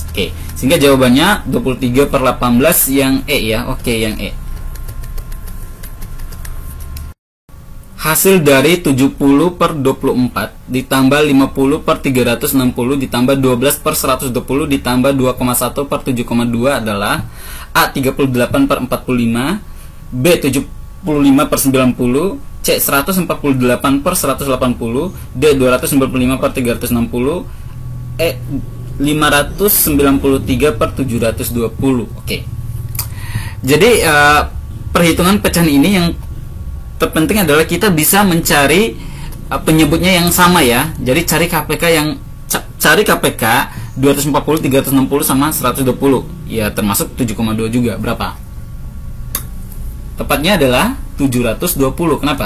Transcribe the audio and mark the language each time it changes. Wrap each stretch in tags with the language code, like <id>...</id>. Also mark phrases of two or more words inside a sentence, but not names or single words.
<id>Oke, sehingga jawabannya 23 per 18 yang E ya. Oke, yang E. Hasil dari 70 per 24 ditambah 50 per 360 ditambah 12 per 120 ditambah 2,1 per 7,2 adalah A. 38 per 45, B. 75 per 90, C. 148 per 180, D. 295 per 360, E. 593 per 720. Oke. Jadi perhitungan pecahan ini yang terpenting adalah kita bisa mencari penyebutnya yang sama ya. Jadi cari KPK 240, 360 sama 120. Ya termasuk 7,2 juga. Berapa? Tepatnya adalah 720. Kenapa?</id>